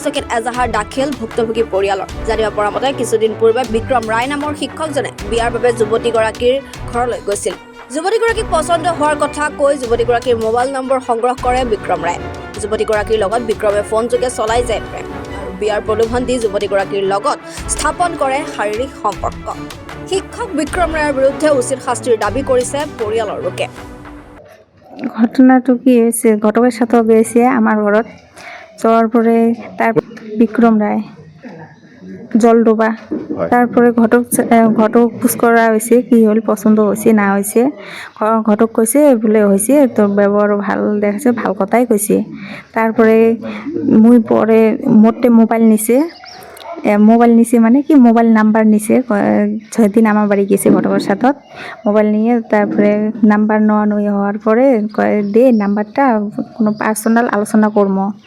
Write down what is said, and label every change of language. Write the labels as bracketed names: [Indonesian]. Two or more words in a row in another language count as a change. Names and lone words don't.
[Assamese] চকীত এজাহাৰ দাখিল ভুক্তভোগী পৰিয়ালৰ জানিব পৰা মতে কিছুদিন পূৰ্বে বিক্ৰম ৰায় নামৰ শিক্ষকজনে বিয়াৰ বাবে যুৱতীগৰাকীৰ ঘৰলৈ গৈছিল যুৱতীগৰাকীক পছন্দ হোৱাৰ কথা কৈ যুৱতীগৰাকীৰ মোবাইল নম্বৰ সংগ্ৰহ কৰে বিক্ৰম ৰায় যুৱতীগৰাকীৰ লগত বিক্ৰমে ফোনযোগে চলাই যায় প্ৰেম আৰু বিয়াৰ প্ৰলোভন দি যুৱতীগৰাকীৰ লগত স্থাপন কৰে শাৰীৰিক সম্পৰ্ক শিক্ষক বিক্ৰম ৰায়ৰ বিৰুদ্ধে উচিত শাস্তিৰ দাবী কৰিছে পৰিয়ালৰ লোকে [Bangla] ঘটনাটো কি হয়েছে ঘটকের সাথেও গেছে আমার ঘরত যাওয়ার পরে তার বিক্রম রায় জলডোবা তারপরে ঘটক খোঁজ করা হয়েছে কি হল পছন্দ হয়েছে না হয়েছে ঘটক কইছে বলে হয়েছে তোর ব্যবহার ভাল দেখাচ্ছে ভাল কথাই কইছে তারপরে মুই পরে মোটে মোবাইল নিছে মানে কি মোবাইল নাম্বার নিছে 6 দিন আমার বাড়ি গেছে ঘটকের সাথে মোবাইল নিয়ে তারপরে নাম্বার নই হওয়ার পরে দে নাম্বারটা কোনো পার্সোনাল আলোচনা করবো